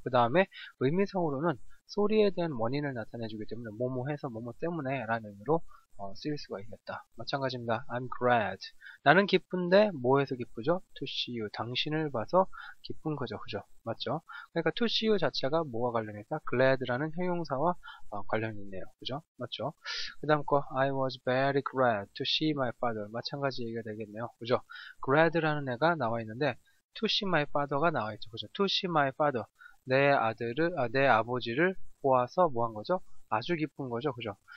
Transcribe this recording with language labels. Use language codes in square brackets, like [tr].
[ko] 그 다음에 의미상으로는 sorry에 대한 원인을 나타내주기 때문에 뭐뭐 해서 뭐뭐 때문에 라는 의미로 쓰일 수가 있겠다. [en] 마찬가지입니다. I'm glad. [ko] 나는 기쁜데 뭐해서 기쁘죠? [en] To see you. [ko] 당신을 봐서 기쁜 거죠. 그죠? 맞죠? 그러니까 [en] to see you [ko] 자체가 뭐와 관련일까? glad라는 형용사와 관련이 있네요. 그죠? 맞죠? 그 다음 거 [en] I was very glad to see my father. [ko] 마찬가지 얘기가 되겠네요. 그죠? glad라는 애가 나와 있는데 [en] to see my father [ko] 가 나와 있죠. [en] 그죠? to see my father. [ko] 내 아버지를 보아서 뭐 한 거죠? 아주 기쁜 거죠. 그죠?